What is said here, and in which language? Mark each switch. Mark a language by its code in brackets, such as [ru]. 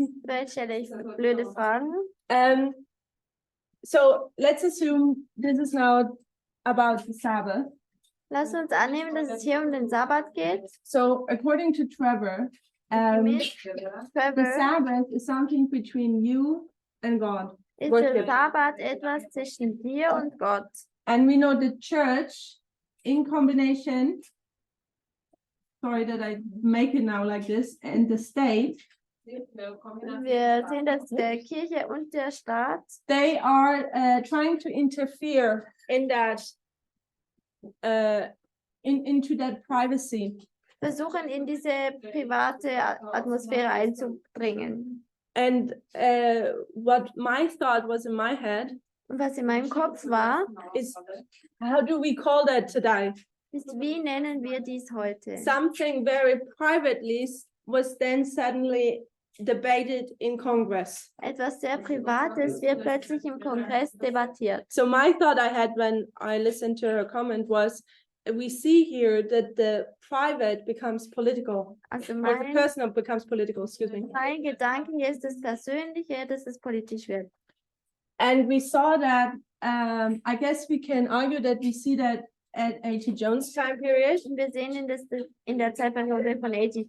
[de] Vielleicht stelle ich blöde Fragen. [en] So let's assume this is now about the Sabbath. [de] Lass uns annehmen, dass es hier um den Sabbat geht. [en] So according to Trevor, the [de] Trevor, [en] Sabbath is something between you and God. [de] ist [en] worship. [de] der Sabbat etwas zwischen dir und Gott. [en] And we know the church in combination, sorry that I make it now like this, and the state, [de] Wir sehen, dass der Kirche und der Staat [en] they are trying to interfere in that, into that privacy. [de] versuchen, in diese private Atmosphäre einzudringen. [en] And what my thought was in my head [de] Und was in meinem Kopf war, [en] is, how do we call that today? [de] ist, wie nennen wir dies heute? [en] Something very privately was then suddenly debated in Congress. [de] Etwas sehr Privates wird plötzlich im Kongress debattiert. [en] So my thought I had when I listened to her comment was, we see here that the private becomes political, [de] Also [en] or the personal becomes political, excuse me. [de] mein Gedanke hier ist das Persönliche, dass es politisch wird. [en] And we saw that, I guess we can argue that we see that at A.T. Jones' time period. [de] Und wir sehen das in der Zeitperiode von A.T.